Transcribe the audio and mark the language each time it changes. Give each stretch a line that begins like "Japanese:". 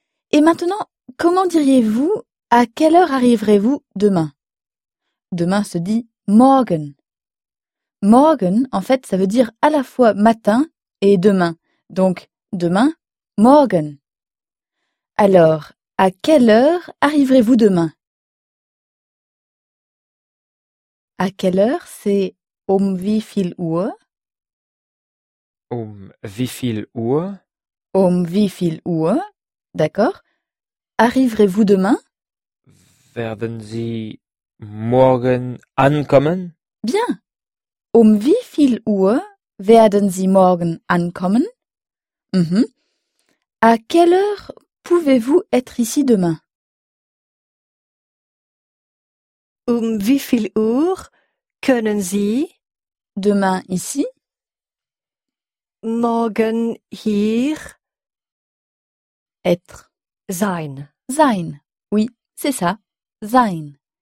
French: Et maintenant, comment diriez-vous à quelle heure arriverez-vous demain? Demain se dit morgen. Morgen, en fait, ça veut dire à la fois matin et demain. Donc, demain, morgen. Alors, à quelle heure arriverez-vous demain? À quelle heure, c'est
German: um wie viel Uhr? Um wie viel Uhr? Um wie viel Uhr?
French: D'accord. Arriverez-vous demain?
German: Werden Sie morgen ankommen?
French: Bien.
German: Um wie viel Uhr werden Sie morgen ankommen? Mm-hmm.
French: À quelle heure pouvez-vous être ici demain?
German: Um wie viel Uhr können Sie
French: demain ici?
German: Morgen hier
French: être
German: sein.
French: Sein. Oui, c'est ça. Sein.